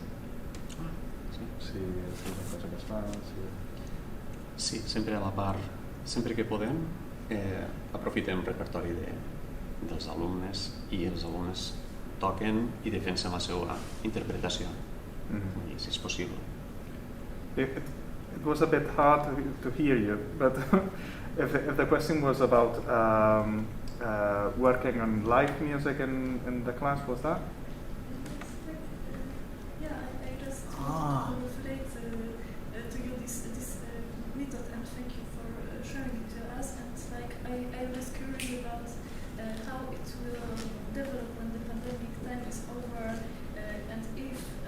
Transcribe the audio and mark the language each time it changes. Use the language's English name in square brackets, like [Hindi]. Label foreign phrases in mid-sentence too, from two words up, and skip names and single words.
[Catalan] Si és una cosa que es fa, Sí, sempre a la part, sempre que podem, aprofitem el repertori dels alumnes i els alumnes toquen i defensen la seva interpretació, si és possible. [English] It was a bit hard to hear you, but if the question was about working on live music in the class, was that? Yeah, I just relate to you this I was curious about how it will develop when the pandemic time is over, and if